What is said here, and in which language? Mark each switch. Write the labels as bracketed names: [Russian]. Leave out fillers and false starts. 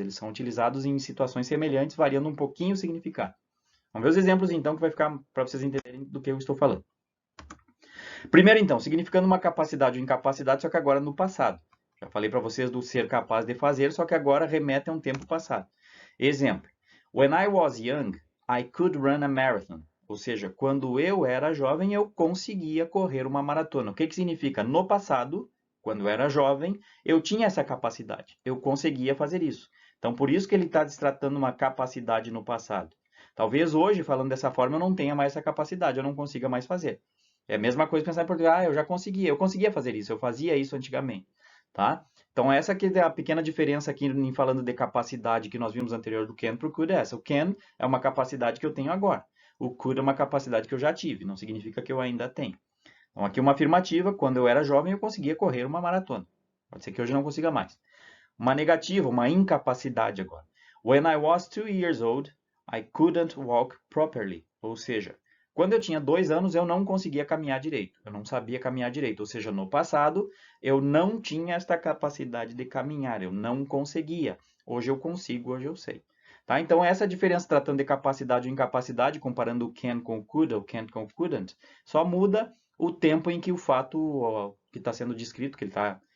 [Portuguese] Eles são utilizados em situações semelhantes, variando um pouquinho o significado. Vamos ver os exemplos, então, que vai ficar para vocês entenderem do que eu estou falando. Primeiro, então, significando uma capacidade ou incapacidade, só que agora no passado. Já falei para vocês do ser capaz de fazer, só que agora remete a um tempo passado. Exemplo. [English] When I was young, I could run a marathon. [Portuguese] Ou seja, quando eu era jovem, eu conseguia correr uma maratona. O que significa? No passado, quando eu era jovem, eu tinha essa capacidade. Eu conseguia fazer isso. Então, por isso que ele está destratando uma capacidade no passado. Talvez hoje, falando dessa forma, eu não tenha mais essa capacidade, eu não consiga mais fazer. É a mesma coisa pensar em português, eu já conseguia, eu conseguia fazer isso, eu fazia isso antigamente, tá? Então essa que é a pequena diferença aqui em falando de capacidade que nós vimos anterior do can para o could é essa. O can é uma capacidade que eu tenho agora. O could é uma capacidade que eu já tive, não significa que eu ainda tenho. Então aqui uma afirmativa, quando eu era jovem eu conseguia correr uma maratona. Pode ser que hoje não consiga mais. Uma negativa, uma incapacidade agora. [English] When I was 2 years old, I couldn't walk properly. [Portuguese] Ou seja, quando eu tinha 2 anos, eu não conseguia caminhar direito. Eu não sabia caminhar direito. Ou seja, no passado, eu não tinha esta capacidade de caminhar. Eu não conseguia. Hoje eu consigo, hoje eu sei. Tá? Então, essa diferença tratando de capacidade ou incapacidade, comparando o can com o could, ou can't com o couldn't, só muda o tempo em que o fato que está sendo descrito, que ele está